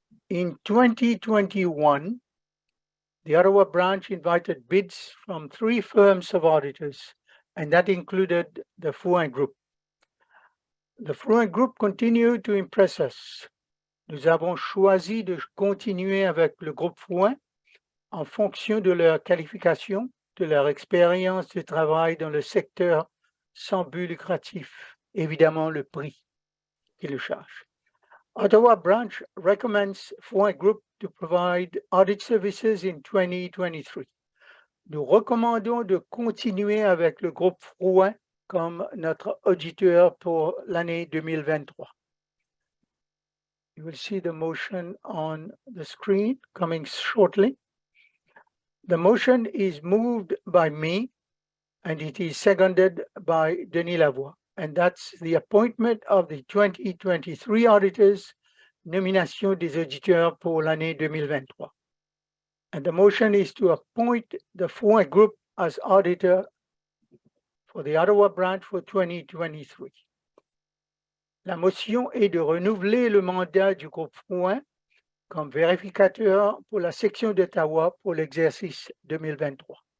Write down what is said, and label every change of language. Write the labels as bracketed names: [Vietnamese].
[English] In 2021, the Ottawa branch invited bids from 3 firms of auditors, and that included the Fouin Group. The Fouin Group continued to impress us. [French] Nous avons choisi de continuer avec le groupe Fouin en fonction de leur qualification, de leur expérience de travail dans le secteur sans but lucratif, évidemment le prix qu'ils le chargent. [English] Ottawa Branch recommends Fouin Group to provide audit services in 2023. [French] Nous recommandons de continuer avec le groupe Fouin comme notre auditeur pour l'année 2023. [English] You will see the motion on the screen coming shortly. The motion is moved by me, and it is seconded by Denis Lavoie, and that's the appointment of the 2023 auditors, [French] nomination des auditeurs pour l'année 2023. [English] And the motion is to appoint the Fouin Group as auditor for the Ottawa branch for 2023. [French] La motion est de renouveler le mandat du groupe Fouin comme vérificateur pour la section d'Ottawa pour l'exercice 2023.